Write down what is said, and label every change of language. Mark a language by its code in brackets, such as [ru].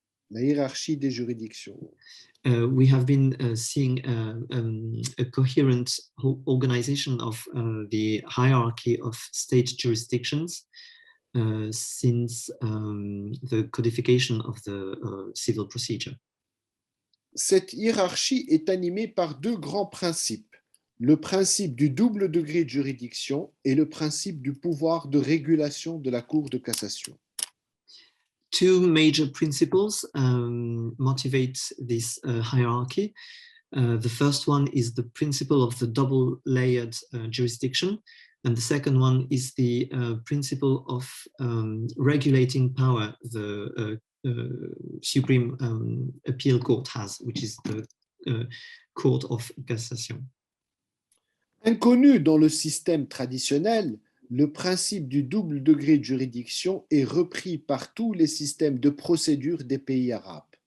[fr] La hiérarchie des juridictions. [en] We have been seeing a coherent organization of the hierarchy of state jurisdictions since the codification of the civil procedure. [fr] Cette hiérarchie est animée par deux grands principes, le principe du double degré de juridiction et le principe du pouvoir de régulation de la Cour de cassation. [en] Two major principles motivate this hierarchy. The first one is the principle of the double-layered jurisdiction, and the second one is the principle of regulating power the Supreme Appeal Court has, which is the Court of Cassation. [fr] Inconnu dans le système traditionnel, le principe du double degré de juridiction est repris par tous les systèmes de procédure des pays arabes.